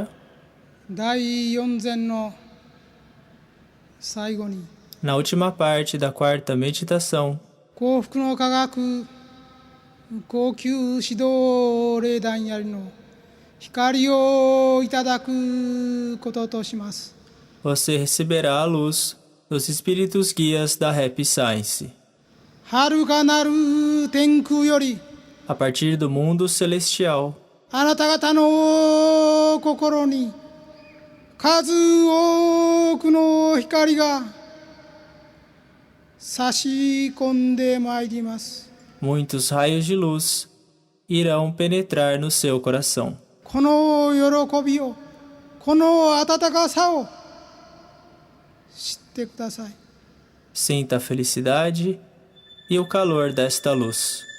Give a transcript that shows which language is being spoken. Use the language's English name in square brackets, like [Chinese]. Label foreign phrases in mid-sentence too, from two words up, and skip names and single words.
[Japanese] 第四善の最後に [Portuguese] na última parte da quarta meditação, [Japanese] 幸福の科学高級指導霊団やりの光をいただくこととします。 [Portuguese] você receberá a luz dos espíritos guias da Happy Science. [Japanese] 遥かなる天空より [Portuguese] A partir do mundo celestial, [Japanese] あなた方の心に数多くの光が差し込んでまいります。 [Portuguese] muitos raios de luz irão penetrar no seu coração. [Japanese] この喜びを、この温かさを知ってください。 [Portuguese] Sinta a felicidade e o calor desta luz.